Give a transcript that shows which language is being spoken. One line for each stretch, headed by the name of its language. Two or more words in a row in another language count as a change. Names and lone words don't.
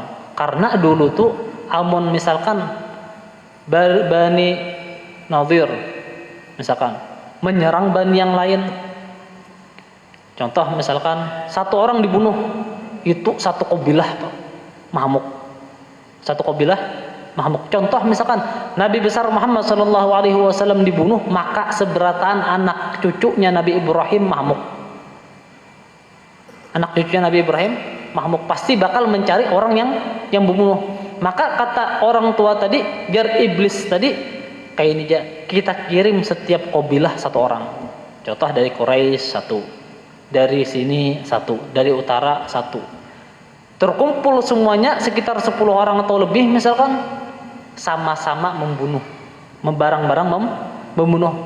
Banjar: Karena dulu tuh amun misalkan Bani Nadir misalkan menyerang bani yang lain. Contoh misalkan satu orang dibunuh, itu satu kabilah mahamuk. Satu kabilah mahamuk. Contoh misalkan Nabi besar Muhammad
Arabic: صلى الله عليه وسلم
Banjar: dibunuh, maka seberataan anak cucunya Nabi Ibrahim mahamuk. Anak cucunya Nabi Ibrahim mahamuk,
Indonesian: pasti bakal mencari orang yang membunuh.
Banjar: Maka kata orang tua tadi, jar iblis tadi kayak ini aja, kita kirim setiap kabilah satu orang.
Indonesian: Contoh dari Quraisy satu, dari sini satu, dari utara satu. Terkumpul semuanya sekitar 10 orang atau lebih misalkan, sama-sama membunuh, barang-barang membunuh.